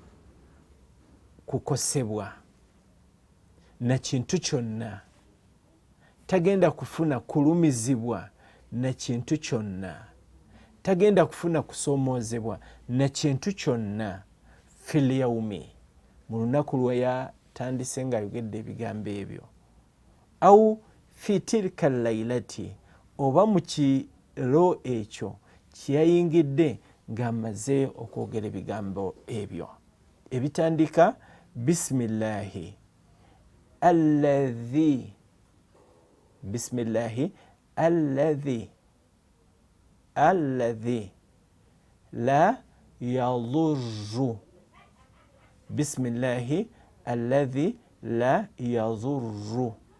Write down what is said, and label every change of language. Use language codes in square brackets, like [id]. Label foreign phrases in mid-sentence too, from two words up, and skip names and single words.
[lg] kukosebwa na kintu kyonna tagenda kufuna kulumizibwa na kintu kyonna tagenda kufuna kusoomoozebwa na kintu kyonna [ar] في اليوم [lg] mu lunaku lwe yatandise ng'ayogedde ebigambo ebyo [ar] أو في تلك الليلة [lg] oba mu kiro ekyo kyeyayingidde ng'amaze okwogera ebigambo ebyo ebitandika bismillahi [ar] الذي بسم الله الذي لا يضر بسم الله الذي لا يضر